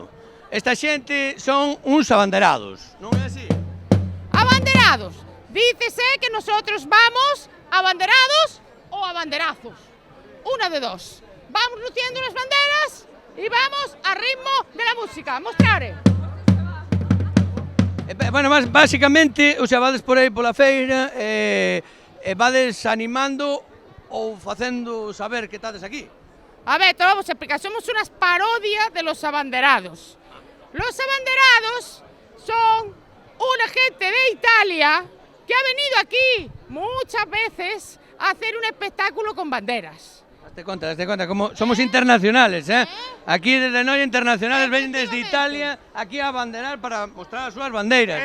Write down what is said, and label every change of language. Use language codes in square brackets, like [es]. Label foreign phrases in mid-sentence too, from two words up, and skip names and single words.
[gl] Esta xente son uns abanderados, non é así? Abanderados. [es] Dícese que nosotros vamos abanderados o abanderazos. Una de dos. Vamos luciendo las banderas y vamos a ritmo de la música. Mostrare. [gl] Bueno, básicamente, [es] o sea, [gl] vades por aí pola feira e vades animando ou facendo saber que estades aquí. [es] A ver, te lo vamos a explicar. Somos unas parodias de los abanderados. Los abanderados son una gente de Italia que ha venido aquí muchas veces a hacer un espectáculo con banderas. Date cuenta, como somos internacionales, ¿eh? Aquí desde Noia internacionales ven desde Italia aquí a abanderar para mostrar sus banderas.